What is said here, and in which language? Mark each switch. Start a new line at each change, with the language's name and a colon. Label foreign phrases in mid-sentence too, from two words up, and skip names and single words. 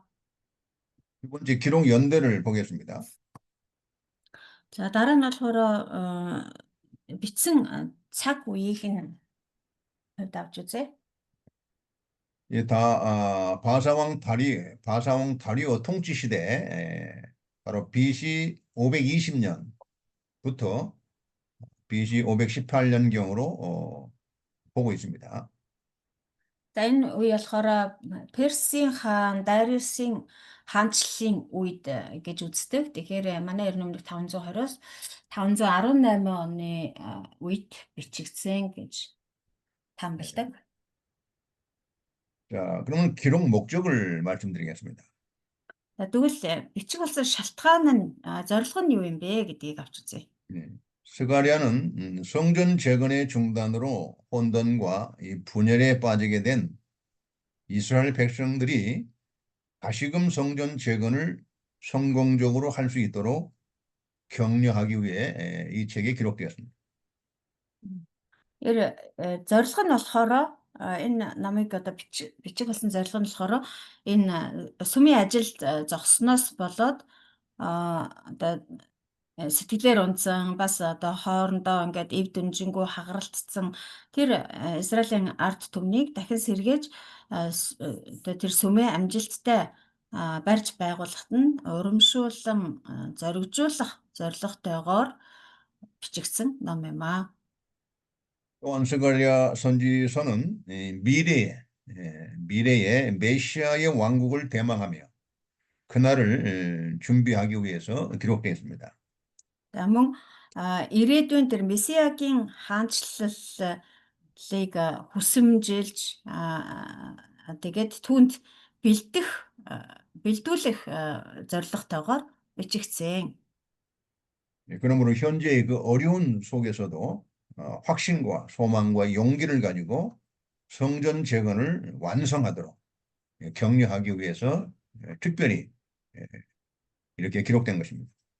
Korean: 두 번째 기록 연대를 보겠습니다.
Mongolian: За дараа нь болохоор бичсэн цаг үеийг нь хувьд авч үзье.
Korean: 예, 바사왕 다리오 통치 시대 바로 BC 520년부터 BC 518년경으로 보고 있습니다.
Mongolian: За энэ үе болохоор Персийн хаан Дариусын хаанчлалын үед гэж үздэг. Тэгэхээр манай эрдэмтдийн 520-оос 518 оны үед бичигдсэн гэж тамилдаг.
Korean: 자, 그러면 기록 목적을 말씀드리겠습니다.
Mongolian: За тэгвэл бичиг болсон шалтгаан нь зорилго нь юу юм бэ гэдгийг авч үзье.
Korean: 스가랴는 성전 재건의 중단으로 혼돈과 이 분열에 빠지게 된 이스라엘 백성들이 다시금 성전 재건을 성공적으로 할 수 있도록 격려하기 위해 이 책에 기록되었습니다.
Mongolian: зорилго нь болохоор энэ намыг одоо бичиг болсон зорилго нь болохоор энэ сүмийн ажилд зогссноос болоод одоо сэтгэлээр унтсан бас одоо хоорондоо ингээд эв дүнжингүү хагаралтцсан тэр Израилийн ард түмнийг дахин сэргээж одоо тэр сүмээ амжилттай барьж байгуулахад нь урамшуулан зоригжуулах зорилготойгоор бичигдсэн ном юм аа.
Korean: 또한 스가랴 선지서는 미래의 메시아의 왕국을 대망하며 그날을 준비하기 위해서 기록되어 있습니다.
Mongolian: Мөн ирээдүйн тэр Месиагийн хаанчлалыг хүсэмжилж тэгээд түүнд бэлдүүлэх зорилготойгоор бичигдсэн.
Korean: 그러므로 현재의 그 어려운 속에서도 확신과 소망과 용기를 가지고 성전 재건을 완성하도록 격려하기 위해서 특별히 이렇게 기록된 것입니다.